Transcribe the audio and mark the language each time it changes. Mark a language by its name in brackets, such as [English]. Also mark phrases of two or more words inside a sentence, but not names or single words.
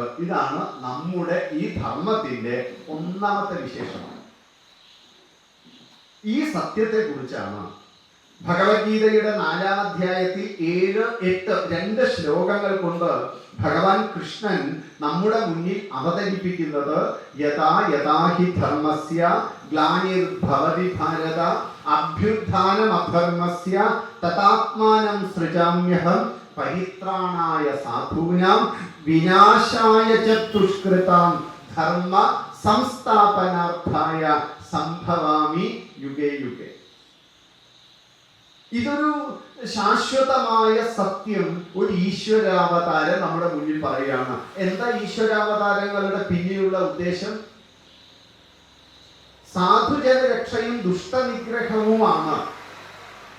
[Malayalam] ഇതാണ് നമ്മുടെ ഈ ധർമ്മത്തിന്റെ ഒന്നാമത്തെ വിശേഷമാണ്. ഈ സത്യത്തെ കുറിച്ചാണ് ഭഗവത്ഗീതയുടെ 4-ാം അധ്യായത്തിൽ 7, 8, 2 ശ്ലോകങ്ങൾ കൊണ്ട് ഭഗവാൻ കൃഷ്ണൻ നമ്മുടെ മുന്നിൽ അവതരിപ്പിക്കുന്നത്. [Sanskrit] യഥാ യഥാ ഹി ധർമ്മസ്യ ഗ്ലാനിർഭവതി ഭാരത അഭ്യുത്ഥാനമധർമ്മസ്യ തഥാത്മാനം സൃജാമ്യഹം പരിത്രാണായ സാധൂനാം വിനാശായ ച ദുഷ്കൃതാം ധർമ്മ സംസ്ഥാപനാർത്ഥായ സംഭവാമി യുഗേ യുഗേ. [Malayalam] ഇതൊരു ശാശ്വതമായ സത്യം, ഒരു ഈശ്വരാവതാരം നമ്മുടെ മുന്നിൽ പറയുകയാണ്. എന്താ ഈശ്വരാവതാരങ്ങളുടെ പിന്നിലുള്ള ഉദ്ദേശം? സാധുജന രക്ഷയും ദുഷ്ടനിഗ്രഹവുമാണ്.